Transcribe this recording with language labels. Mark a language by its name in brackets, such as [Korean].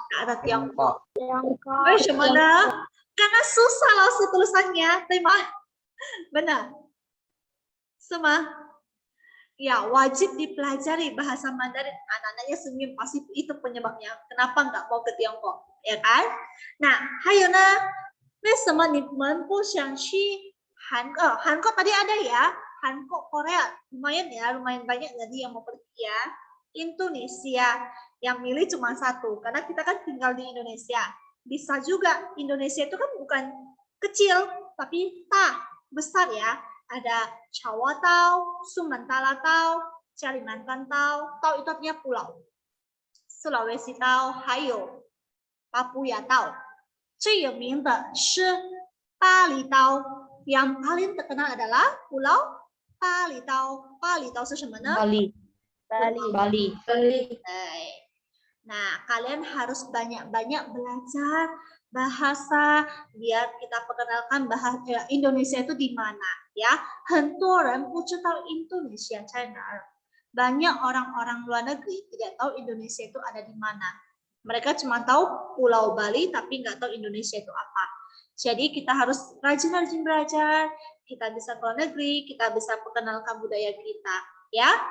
[Indonesian] Nggak ada Tiongkok. [Chinese] 为什么呢？ [Indonesian] Karena susah loh tulisannya, [Chinese] 对吗？ [Indonesian] Benar. Semua. Ya, wajib dipelajari bahasa Mandarin. Anak-anaknya senyum, pasti itu penyebabnya. Kenapa nggak mau ke Tiongkok, ya kan? [Chinese] Nah, 还有呢，为什么你们不想去韩国？ [Indonesian] 韩国tadi ada ya, Hanko Korea. Lumayan ya, lumayan banyak tadi yang mau pergi ya. Indonesia, yang milih cuma 1, karena kita kan tinggal di Indonesia. Bisa juga, Indonesia itu kan bukan kecil, tapi besar ya. Ada Jawa Tau, Sumatera Tau, Kalimantan Tau. Tau itu artinya pulau. Sulawesi Tau, [Chinese] 还有 [Indonesian] Papua Tau. [Chinese] 最有名的是巴厘岛. [Indonesian] Yang paling terkenal adalah Pulau Bali Tau. Bali Tau [Chinese] 是什么呢？ [Indonesian] Bali. Nah, kalian harus banyak-banyak belajar bahasa biar kita perkenalkan bahasa Indonesia itu di mana, ya. [Chinese] 很多人不知道 Indonesia 在哪儿. [Indonesian] Banyak orang-orang luar negeri tidak tahu Indonesia itu ada di mana. Mereka cuma tahu Pulau Bali tapi nggak tahu Indonesia itu apa. Jadi kita harus rajin-rajin belajar, kita bisa ke luar negeri, kita bisa perkenalkan budaya kita, ya.